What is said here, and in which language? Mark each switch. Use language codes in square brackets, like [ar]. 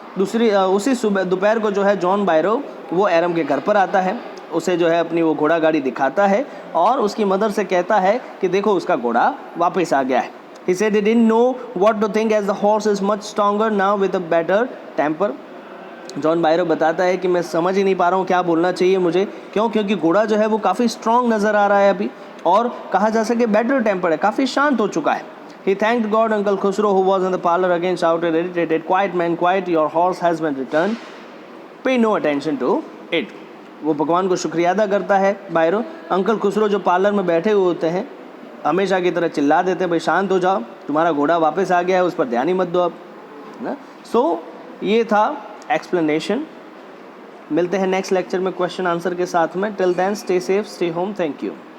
[hi] उसी सुबह दोपहर को जो है जॉन बायरो वो एरम के घर पर आता है, उसे जो है अपनी वो घोड़ा गाड़ी दिखाता है और उसकी मदर से कहता है कि देखो उसका घोड़ा वापस आ गया है। [en] He said he didn't know what to think as the horse is much stronger now with a better temper. [hi] John बायरो बताता है कि मैं समझ ही नहीं पा रहा हूँ क्या बोलना चाहिए मुझे। क्यों? क्योंकि घोड़ा जो है वो काफ़ी स्ट्रॉन्ग नज़र आ रहा है अभी और कहा जा सके बेटर टेम्पर है, काफ़ी शांत हो चुका है। [en] He thanked God. Uncle Khusro, who was in the parlor again, shouted irritated, "Quiet man, quiet! Your horse has been returned. Pay no attention to it." [hi] वो भगवान को शुक्रिया अदा करता है बायरो। अंकल खुसरो जो पार्लर में बैठे हुए होते हैं हमेशा की तरह चिल्ला देते हैं, भाई शांत हो जाओ, तुम्हारा घोड़ा वापस आ गया है, उस पर ध्यान ही मत दो अब, ना। सो ये था एक्सप्लेनेशन। मिलते हैं नेक्स्ट लेक्चर में क्वेश्चन आंसर के साथ में। [en] Till then stay safe, stay home, thank you.